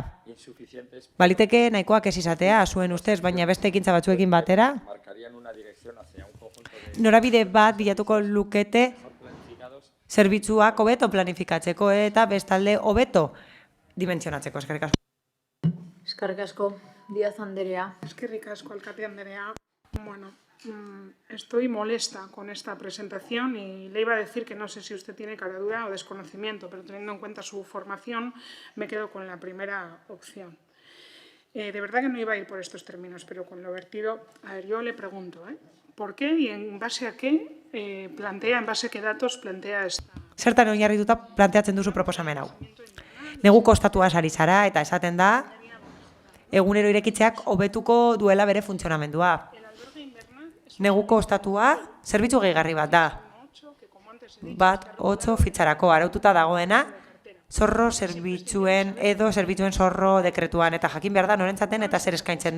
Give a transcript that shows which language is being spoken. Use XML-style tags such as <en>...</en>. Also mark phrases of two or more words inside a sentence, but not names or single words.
<eu>Baliteke nahikoak ez izatea, zuen ustez, baina beste ekintza batzuekin batera, norabide bat bilatuko lukete zerbitzuak hobeto planifikatzeko eta bestalde hobeto dimentsionatzeko. Eskerrik asko. Eskerrik asko, Díaz Anderea. Eskerrik asko, alkate Anderea.</eu> <es>Bueno, estoy molesta con esta presentación y le iba a decir que no sé si usted tiene caradura o desconocimiento, pero teniendo en cuenta su formación me quedo con la primera opción. De verdad que no iba a ir por estos términos, pero con lo vertido, a ver, yo le pregunto, ¿por qué y en base a qué en base a qué datos plantea esta?</es> <eu>Zertan oinarrituta planteatzen duzu proposamen hau. Neguko estatuaz ari zara eta esaten da egunero irekitzeak hobetuko duela bere funtzionamendua. Neguko estatua zerbitzu gehigarri bat da. Bat 8 fitxarako araututa dagoena zorro zerbitzuen edo zerbitzuen zorro dekretuan eta jakin behar da norentzaten eta zer eskaintzen den.</eu>